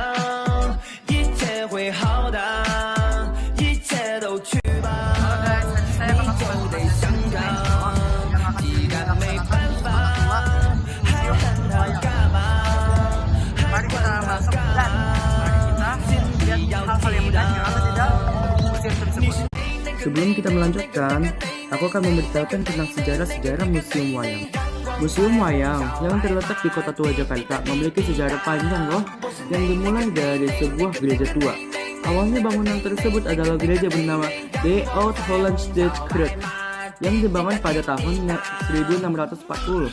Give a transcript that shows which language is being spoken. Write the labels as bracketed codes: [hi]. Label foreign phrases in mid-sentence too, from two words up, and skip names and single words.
[zh] 一切会好的，一切都去吧，你就得想着，既然没办法，还等它干嘛？还等它干嘛？心里要记得。 [id] Sebelum kita melanjutkan, aku akan memberitahukan tentang sejarah-sejarah Museum Wayang. Museum Wayang yang terletak di Kota Tua Jakarta memiliki sejarah panjang loh, yang dimulai dari sebuah gereja tua. Awalnya bangunan tersebut adalah gereja bernama De Oud Hollandsche Kerk yang dibangun pada tahun 1640.